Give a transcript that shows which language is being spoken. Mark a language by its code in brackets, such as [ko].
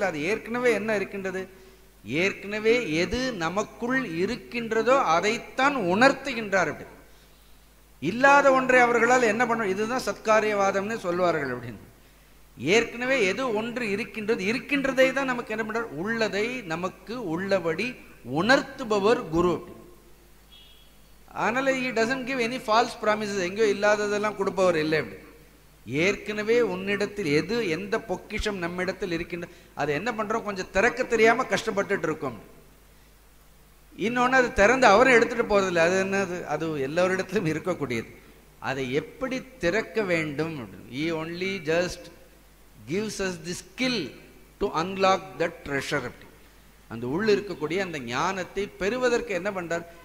[ta] அது ஏற்கனவே என்ன இருக்கின்றது? ஏற்கனவே எது நமக்குள் இருக்கின்றதோ அதைத்தான் உணர்த்துகின்றார். அப்படி இல்லாத ஒன்றை அவர்களால் என்ன பண்ண? இதுதான் சத்காரியவாதம்னு சொல்வார்கள். அப்படின்னு ஏற்கனவே எது ஒன்று இருக்கின்றது, இருக்கின்றதை தான் நமக்கு என்ன பண்றார்? உள்ளதை நமக்கு உள்ளபடி உணர்த்துபவர் குரு. அதனால [en] he doesn't give any false promises. [ta] எங்கேயோ இல்லாததெல்லாம் கொடுப்பவர் இல்லை. அப்படி ஏற்கனவே உன்னிடத்தில் எது, எந்த பொக்கிஷம் நம்மிடத்தில் இருக்கின்ற, அதை என்ன பண்றோம்? கொஞ்சம் திறக்க தெரியாம கஷ்டப்பட்டுட்டு இருக்கோம். இன்னொன்னு, அது திறந்து அவரும் எடுத்துட்டு போறதில்லை. அது என்னது? அது எல்லோரிடத்திலும் இருக்கக்கூடியது. அதை எப்படி திறக்க வேண்டும்? [en] he only just gives us the skill to unlock that treasure. [ta] அந்த உள்ள இருக்கக்கூடிய அந்த ஞானத்தை பெறுவதற்கு என்ன பண்றார்?